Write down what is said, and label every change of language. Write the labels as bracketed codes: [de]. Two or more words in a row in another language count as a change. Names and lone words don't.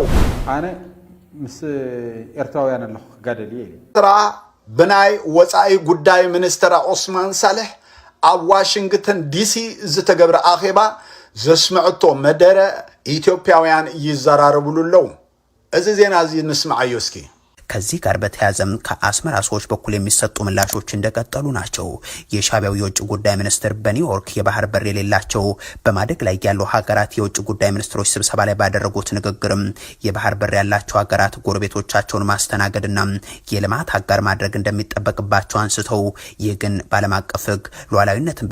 [ti] ኣነ ምስ ኤርትራውያን ኣለኹ ጋደልየ ኤርትራ ብናይ ወፃኢ ጉዳይ ሚኒስትር ዑስማን ሳልሕ ኣብ ዋሽንግተን ዲሲ ዝተገብረ ኣኼባ ዘስምዕቶ መደረ ኢትዮጵያውያን ይዘራረብሉ ኣለዉ እዚ ዜና እዚ ንስማዓዮ እስኪ [am] ከዚህ ጋር በተያዘም ከአስመራ ሰዎች በኩል የሚሰጡ ምላሾች እንደቀጠሉ ናቸው። የሻቢያው የውጭ ጉዳይ ሚኒስትር በኒውዮርክ የባህር በር የሌላቸው በማደግ ላይ ያሉ ሀገራት የውጭ ጉዳይ ሚኒስትሮች ስብሰባ ላይ ባደረጉት ንግግርም የባህር በር ያላቸው ሀገራት ጎረቤቶቻቸውን ማስተናገድና የልማት አጋር ማድረግ እንደሚጠበቅባቸው አንስተው ይህ ግን ባለም አቀፍ ሕግ ሉዓላዊነትን